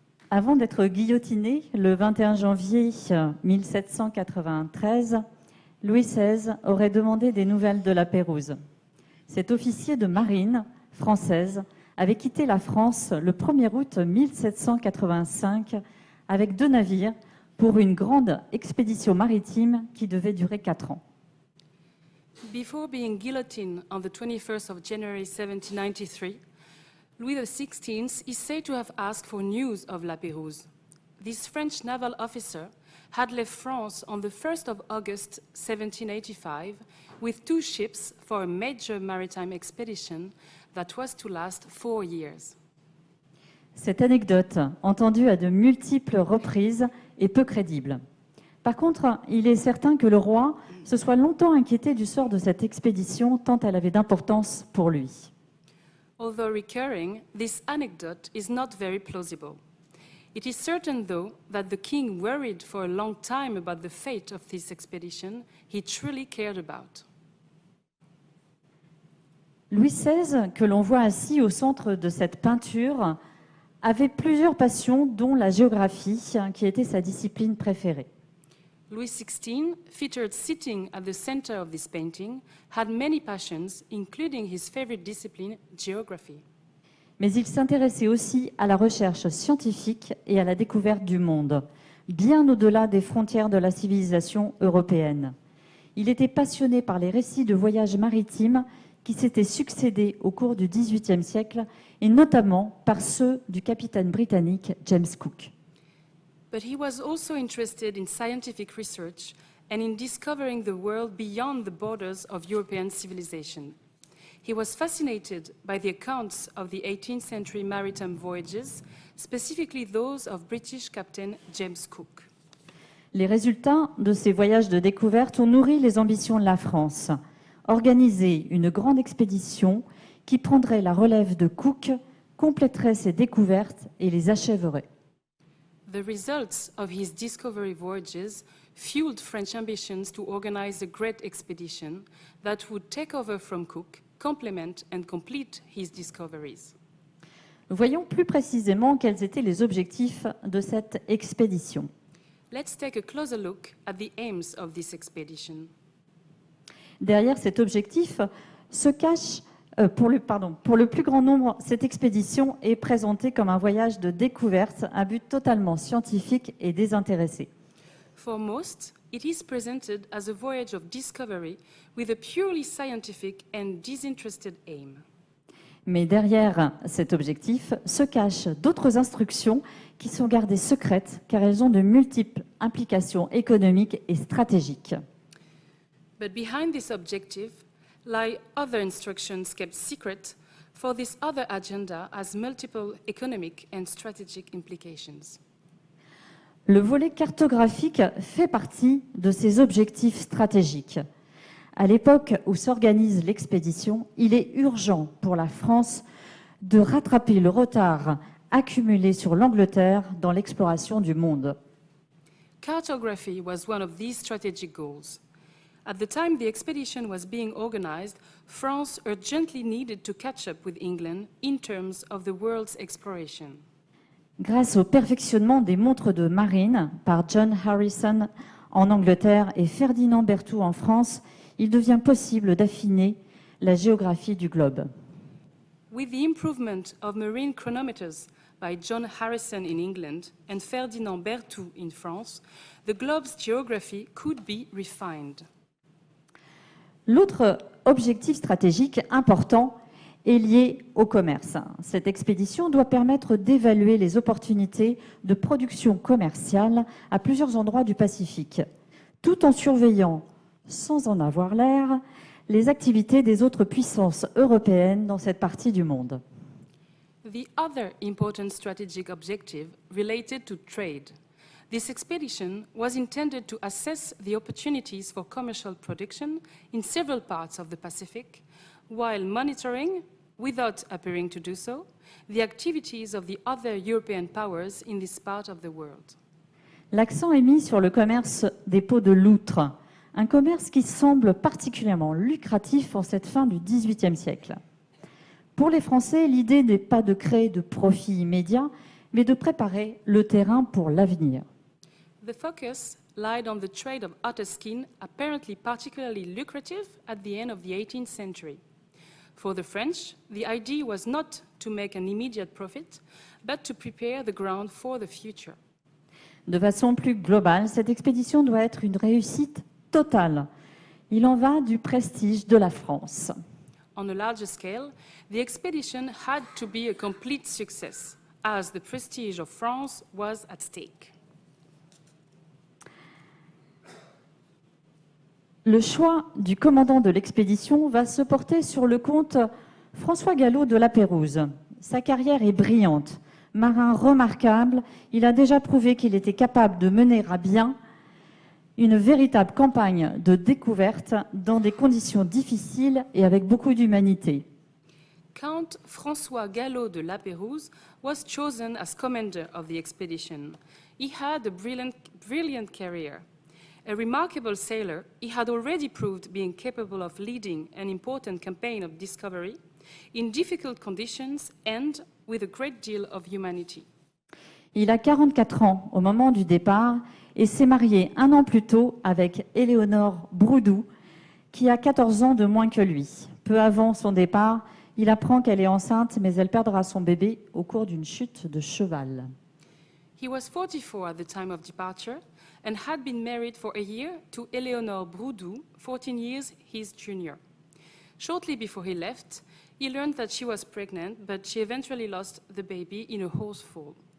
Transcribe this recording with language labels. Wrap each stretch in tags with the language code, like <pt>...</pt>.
<fr>Avant d'être guillotiné le 21 janvier 1793, Louis XVI aurait demandé des nouvelles de la Pérouse. Cet officier de marine française avait quitté la France le 1er août 1785 avec 2 navires pour une grande expédition maritime qui devait durer 4 ans.</fr> <en>Before being guillotined on the 21st of January 1793, Louis XVI is said to have asked for news of La Pérouse. This French naval officer had left France on the 1st of August 1785 with 2 ships for a major maritime expedition that was to last 4 years.</en> <fr>Cette anecdote, entendue à de multiples reprises, est peu crédible. Par contre, il est certain que le roi se soit longtemps inquiété du sort de cette expédition, tant elle avait d'importance pour lui.</fr> <en>Although recurring, this anecdote is not very plausible. It is certain, though, that the king worried for a long time about the fate of this expedition he truly cared about.</en> <fr>Louis XVI, que l'on voit assis au centre de cette peinture, avait plusieurs passions, dont la géographie, qui était sa discipline préférée.</fr> <en>Louis XVI, featured sitting at the center of this painting, had many passions, including his favorite discipline, geography.</en> <fr>Mais il s'intéressait aussi à la recherche scientifique et à la découverte du monde, bien au-delà des frontières de la civilisation européenne. Il était passionné par les récits de voyages maritimes qui s'étaient succédés au cours du XVIIIe siècle, et notamment par ceux du capitaine britannique James Cook.</fr> <en>But he was also interested in scientific research and in discovering the world beyond the borders of European civilization. He was fascinated by the accounts of the 18th century maritime voyages, specifically those of British Captain James Cook.</en> <fr>Les résultats de ces voyages de découverte ont nourri les ambitions de la France. Organiser une grande expédition qui prendrait la relève de Cook, compléterait ses découvertes et les achèverait.</fr> <en>The results of his discovery voyages fueled French ambitions to organize a great expedition that would take over from Cook, complement and complete his discoveries.</en> <fr>Voyons plus précisément quels étaient les objectifs de cette expédition.</fr> <en>Let's take a closer look at the aims of this expedition.</en> <fr>Derrière cet objectif se cache, pour le plus grand nombre, cette expédition est présentée comme un voyage de découverte, un but totalement scientifique et désintéressé.</fr> <en>For most, it is presented as a voyage of discovery with a purely scientific and disinterested aim.</en> <fr>Mais derrière cet objectif se cachent d'autres instructions qui sont gardées secrètes car elles ont de multiples implications économiques et stratégiques.</fr> <en>But behind this objective lie other instructions kept secret, for this other agenda has multiple economic and strategic implications.</en> <fr>Le volet cartographique fait partie de ces objectifs stratégiques. À l'époque où s'organise l'expédition, il est urgent pour la France de rattraper le retard accumulé sur l'Angleterre dans l'exploration du monde.</fr> <en>Cartography was one of these strategic goals. At the time the expedition was being organized, France urgently needed to catch up with England in terms of the world's exploration.</en> <fr>Grâce au perfectionnement des montres de marine par John Harrison en Angleterre et Ferdinand Berthoud en France, il devient possible d'affiner la géographie du globe.</fr> <en>With the improvement of marine chronometers by John Harrison in England and Ferdinand Berthoud in France, the globe's geography could be refined.</en> <fr>L'autre objectif stratégique important est lié au commerce. Cette expédition doit permettre d'évaluer les opportunités de production commerciale à plusieurs endroits du Pacifique, tout en surveillant, sans en avoir l'air, les activités des autres puissances européennes dans cette partie du monde.</fr> <en>The other important strategic objective related to trade. This expedition was intended to assess the opportunities for commercial production in several parts of the Pacific, while monitoring, without appearing to do so, the activities of the other European powers in this part of the world.</en> <fr>L'accent est mis sur le commerce des peaux de loutre, un commerce qui semble particulièrement lucratif en cette fin du XVIIIe siècle. Pour les Français, l'idée n'est pas de créer de profits immédiats, mais de préparer le terrain pour l'avenir.</fr> <en>The focus lied on the trade of otter skin, apparently particularly lucrative at the end of the 18th century. For the French, the idea was not to make an immediate profit, but to prepare the ground for the future.</en> <fr>De façon plus globale, cette expédition doit être une réussite totale. Il en va du prestige de la France.</fr> <en>On a larger scale, the expedition had to be a complete success, as the prestige of France was at stake.</en> <fr>Le choix du commandant de l'expédition va se porter sur le comte François Gallo de La Pérouse. Sa carrière est brillante. Marin remarquable, il a déjà prouvé qu'il était capable de mener à bien une véritable campagne de découverte dans des conditions difficiles et avec beaucoup d'humanité.</fr> <en>Count François Gallo de La Pérouse was chosen as commander of the expedition. He had a brilliant career. A remarkable sailor, he had already proved being capable of leading an important campaign of discovery in difficult conditions and with a great deal of humanity.</en> <fr>Il a 44 ans au moment du départ et s'est marié un an plus tôt avec Éléonore Broudou, qui a 14 ans de moins que lui. Peu avant son départ, il apprend qu'elle est enceinte, mais elle perdra son bébé au cours d'une chute de cheval.</fr> <en>He was 44 at the time of departure and had been married for a year to Éléonore Broudou, 14 years his junior. Shortly before he left, he learned that she was pregnant, but she eventually lost the baby in a horse fall.</en>